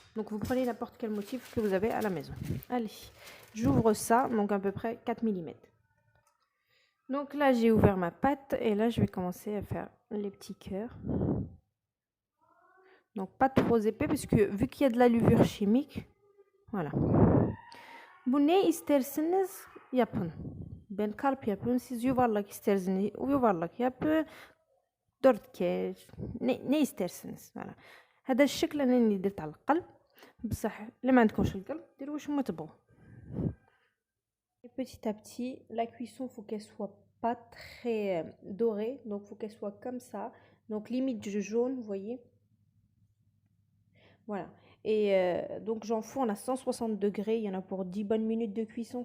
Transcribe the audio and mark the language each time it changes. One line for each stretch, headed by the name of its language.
French: Donc, vous prenez n'importe quel motif que vous avez à la maison. Allez, j'ouvre ça, donc à peu près 4 mm. Donc là, j'ai ouvert ma pâte et là, je vais commencer à faire les petits cœurs. Donc pas trop épais parce que vu qu'il y a de la levure chimique, voilà.
Turkish: Bunne isterseniz yapın. Ben kalp yapıyorum. Siz yuvarlak isterseniz yuvarlak yapın. Dörtgen ne isterseniz. Voilà.
Arabic: هذا الشكل انا درت على القلب بصح لا ما عندكمش القلب ديروا واش ما تبغوا.
French: Petit à petit, la cuisson faut qu'elle soit pas très dorée, donc faut qu'elle soit comme ça. Donc limite du jaune, vous voyez. Voilà. Et donc j'enfourne à 160 degrés. Il y en a pour 10 bonnes minutes de cuisson.